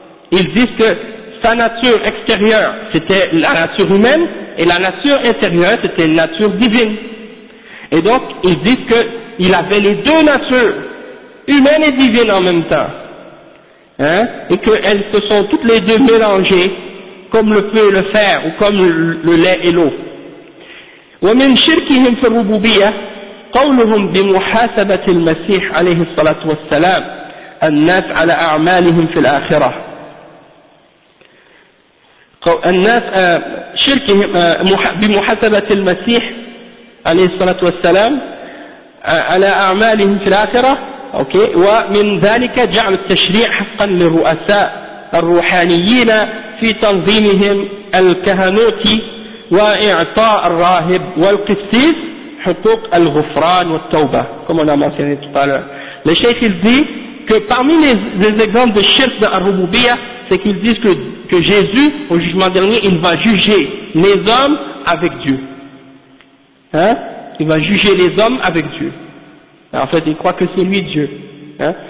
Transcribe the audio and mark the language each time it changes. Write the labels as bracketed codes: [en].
[fr] Ils disent que sa nature extérieure, c'était la nature humaine, et la nature intérieure, c'était une nature divine. Et donc, ils disent qu'il avait les deux natures, humaine et divine en même temps. Hein? Et qu'elles se sont toutes les deux mélangées, comme le feu et le fer, ou comme le lait et l'eau. [ar] ومن شركهم في الربوبية قولهم بمحاسبة المسيح عليه الصلاة والسلام الناس على أعمالهم في الآخرة الناس شركهم بمحاسبة المسيح عليه الصلاة والسلام على أعمالهم في الآخرة أوكي ومن ذلك جعل التشريع حقا للرؤساء الروحانيين في تنظيمهم الكهنوتي وإعطاء الراهب والقسيس حقوق الغفران والتوبة كما أنا مثلاً تطالع. الشيخ يقول [fr] que parmi les exemples de shirk dans al-Rububiyya, c'est qu'ils disent que Jésus au jugement dernier il va juger les hommes avec Dieu. Hein? Il va juger les hommes avec Dieu. En fait, ils croient que c'est lui Dieu. Hein?